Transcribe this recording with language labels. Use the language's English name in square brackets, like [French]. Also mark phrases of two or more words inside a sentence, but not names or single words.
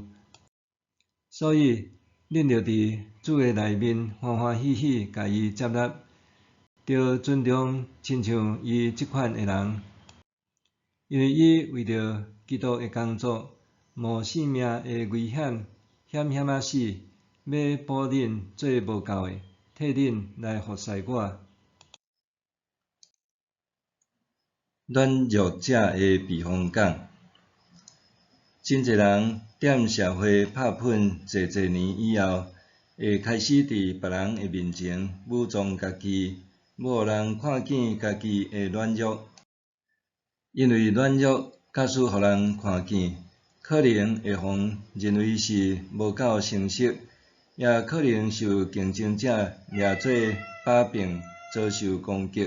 [Min Nan Chinese] 所以，恁着伫主的内面欢欢喜喜甲伊接纳，着尊重亲像伊即款的人，因为伊为着基督的工作，冒性命的危险，险险仔死，要保恁做无够的，替恁来服侍我。软弱者的避风港。真侪人踮社会拍拼侪年以后，会开始伫别人的面前武装家己，要互人看见家己的软弱。因为软弱假使互人看见，可能会互认为是无够成熟，也可能受竞争者掠做把柄，遭受攻击。